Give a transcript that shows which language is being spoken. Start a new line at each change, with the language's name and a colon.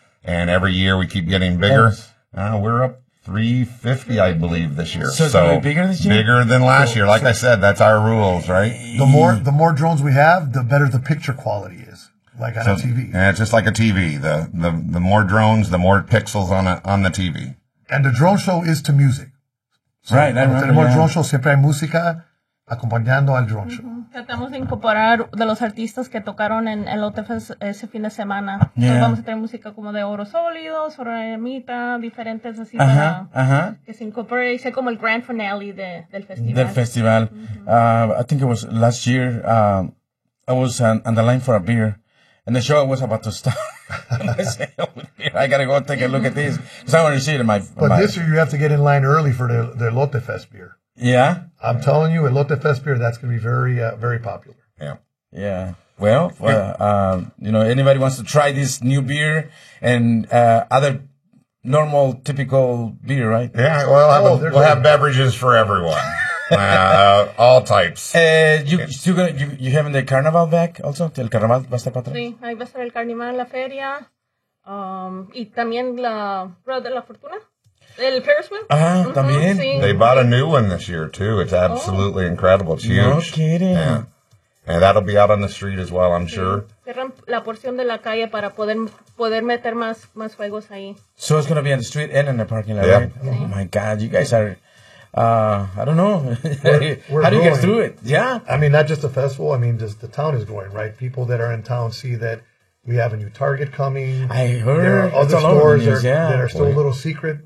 English: And every year we keep getting bigger. Yes. We're up 350, I believe, this year. So bigger this year? Bigger than last year. Like I said, that's our rules, right? The more drones we have, the better the picture quality is. Like on a TV. Yeah, it's just like a TV. The more drones, the more pixels on the TV. And the drone show is to music. So right.
Spanish: Drone show, siempre hay música acompañando al drone show. Tratamos de incorporar de los artistas que tocaron en el Elote Fest ese fin de semana. Yeah. Entonces vamos a tener música como de Oro Sólido, Soramita, diferentes así que se incorpore y sea como el grand finale del festival. Del festival.
English: I think it was last year, I was on the line for a beer. And the show was about to start. I gotta go take a look at this because I want to see it in my. But this year you have to get in line early for the Elote Fest beer. Yeah, I'm telling you, Elote Fest beer, that's gonna be very very popular. Yeah, yeah. Well, you know, anybody wants to try this new beer and other normal typical beer, right? Yeah. Well, we'll have beverages for everyone. all types. You having the carnival back also?
Spanish: El carnaval va a estar para atrás. Sí, ahí va a estar el carnaval, la feria, y también la Rueda de la Fortuna, el Ferris wheel. También. Sí.
English: They bought a new one this year too. It's absolutely incredible. It's huge. No kidding. Yeah. And that'll be out on the street as well, I'm sure.
Spanish: Cerran la porción de la calle para poder meter más juegos ahí.
English: So it's gonna be on the street and in the parking lot. Yeah. Right? Oh my God, you guys are. I don't know. How do you get through it? Yeah. I mean, not just the festival. I mean, just the town is growing, right? People that are in town see that We have a new Target coming. I heard. There are other stores that are still a little secret.